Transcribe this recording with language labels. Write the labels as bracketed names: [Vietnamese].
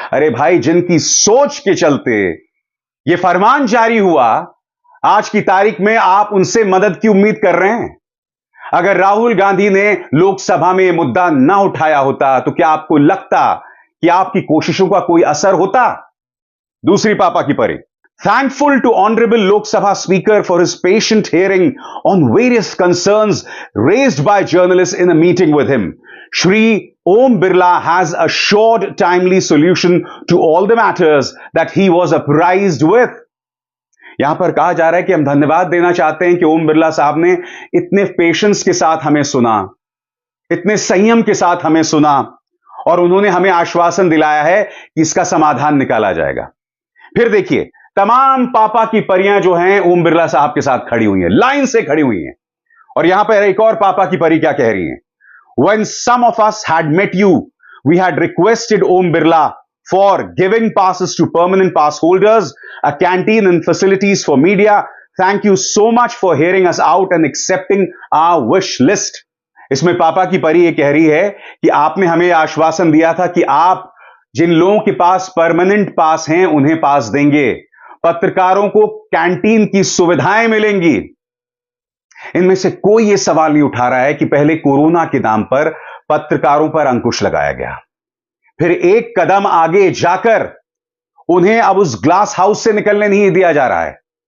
[Hindi] अरे भाई, जिनकी सोच के चलते यह फरमान जारी हुआ, आज की तारीख में आप उनसे मदद की उम्मीद कर रहे हैं? अगर राहुल गांधी ने लोकसभा में यह मुद्दा ना उठाया होता, तो क्या आपको लगता कि आपकी कोशिशों का कोई असर होता? [English] दूसरी पापा की परी, thankful to Honorable Lok Sabha Speaker for his patient hearing on various concerns raised by journalists in a meeting with him. Shri Om Birla has assured timely solution to all the matters that he was apprised with. [Hindi] यहां पर कहा जा रहा है कि हम धन्यवाद देना चाहते हैं कि ओम बिरला साहब ने इतने पेशेंस के साथ हमें सुना, इतने संयम के साथ हमें सुना, और उन्होंने हमें आश्वासन दिलाया है कि इसका समाधान निकाला जाएगा। फिर देखिए, तमाम पापा की परियां जो हैं ओम बिरला साहब के साथ खड़ी हुई हैं, लाइन से खड़ी हुई हैं। और यहां पर एक और पापा की परी क्या कह रही हैं? When some of us had met you, we had requested Om Birla [English] for giving passes to permanent pass holders, a canteen and facilities for media. Thank you so much for hearing us out and accepting our wish list. [Hindi] इसमें पापा की परी ये कह रही है कि आपने हमें आश्वासन दिया था कि आप जिन लोगों के पास परमानेंट पास हैं उन्हें पास देंगे, पत्रकारों को कैंटीन की सुविधाएं मिलेंगी। इनमें से कोई यह सवाल नहीं उठा रहा है कि पहले कोरोना के नाम पर पत्रकारों पर अंकुश लगाया गया, फिर एक कदम आगे जाकर उन्हें अब उस ग्लास हाउस से निकलने नहीं दिया जा रहा है।